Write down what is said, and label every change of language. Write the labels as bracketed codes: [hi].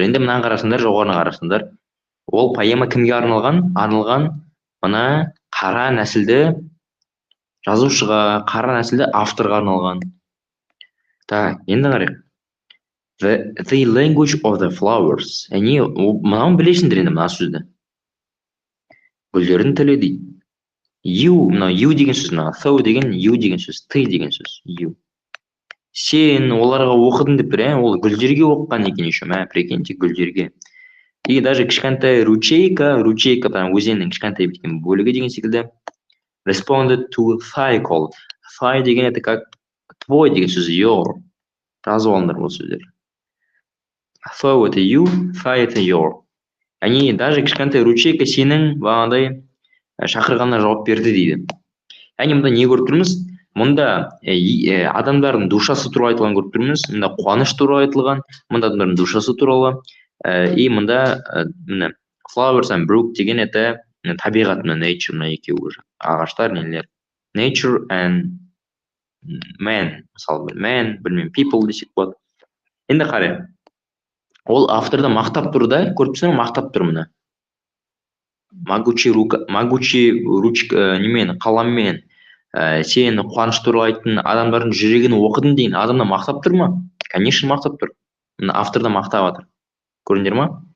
[kk] Енді мынаны қарасыңдар, жоғарына қарасыңдар. Ол поэма кімге арналған? Мына қара нәсілді жазушыға, қара нәсілді авторға арналған. Так, енді қарайық. [en] The language of the flowers. [kk] Яғни мынауын білесіңдер енді мына сөзді. Гүлдердің тілі дейді. You, мына you деген сөз, мына thou деген you деген сөз, ты деген сөз, you. Сен оларға оқыдың деп бір, ол гүлдерге оқыған екен еще, [ru] прикиньте, [kk] гүлдерге. [ru] И даже [kk] кішкентай ручейка, өзеннің кішкентай біткен бөлігі деген секілді. [en] Responded to thy call. [kk] Thy деген [ru] это как твой [kk] деген сөз, your. Жазып алыңдар бұл сөздер. [en] Thou это you, thy это your. [kk] Яғни даже кішкентай ручейка сенің бағандай шақырғанына жауап берді дейді. Яғни мұнда не көріп тұрмыз? Мұнда адамдардың душасы туралы айтылған көріп тұрмыз. Мұнда қуаныш туралы айтылған, мұнда адамдардың душасы туралы. И мұнда міне [en] flowers and brook [kk] деген это табиғат, мына nature, мына екеуі уже. Ағаштар нелер. [en] Nature and man, [kk] мысалы man, білмеймін, [en] people [kk] десек болады. Енді қара. Ол авторды мақтап тұр да, көріп тұрсың, мақтап тұр мына. [ru] Могучий ручка [kk] немен, қаламмен сені қуаныш туралы айттың, адамдардың жүрегін оқыдың деген адамды мақтап тұр ма? [ru] Конечно, [kk] мақтап тұр. Мына авторды мақтап жатыр. Көрдіңдер ма?